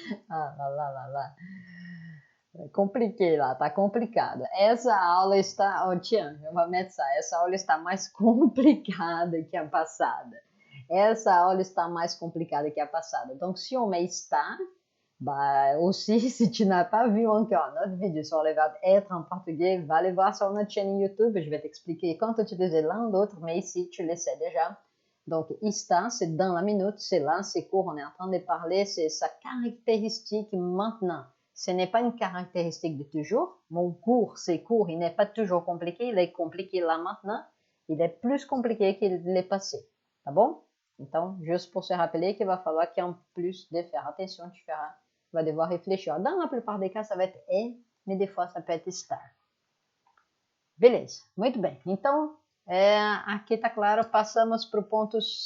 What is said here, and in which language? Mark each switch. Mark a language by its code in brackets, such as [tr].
[pt] ah lá. É compliqué lá, tá complicado. Essa aula está... Oh, tiens, eu vou mettre essa aula está mais complicada que a passada. Essa aula está mais complicada que a passada. [fr] Donc, si on met está... Bah, aussi, si tu n'as pas vu encore notre vidéo sur le verbe être en portugais, va aller voir sur notre chaîne YouTube. Je vais t'expliquer quand utiliser l'un ou l'autre, mais ici, tu le sais déjà. Donc, está, c'est dans la minute, c'est là, c'est court, on est en train de parler, c'est sa caractéristique maintenant. Ce n'est pas une caractéristique de toujours. Mon cours, c'est court, il n'est pas toujours compliqué, il est compliqué là maintenant. Il est plus compliqué qu'il l'est passé. [pt] Tá bon? Então, [fr] juste pour se rappeler qu'il va falloir qu'en plus de faire attention, tu vas devoir réfléchir. Dans la plupart des cas, ça va être é, mais des fois, ça peut être estar. [pt] Beleza, muito bem. Então, aqui tá claro, passamos para o ponto...